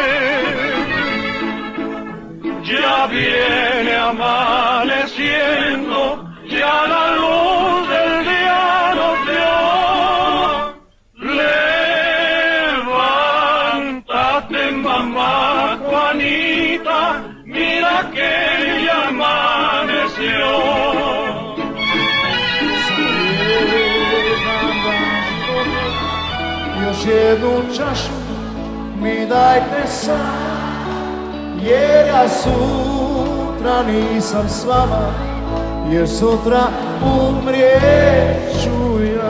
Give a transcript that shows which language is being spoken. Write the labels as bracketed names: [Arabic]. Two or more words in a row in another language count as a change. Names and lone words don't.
[Spanish] Ya viene amaneciendo, ya la luz del día nos dio. Levántate, mamá Juanita, mira que ya amaneció. [Serbian] Još jednu čašu mi dajte sad, jer ja sutra nisam s vama, jer sutra umrijeću ja.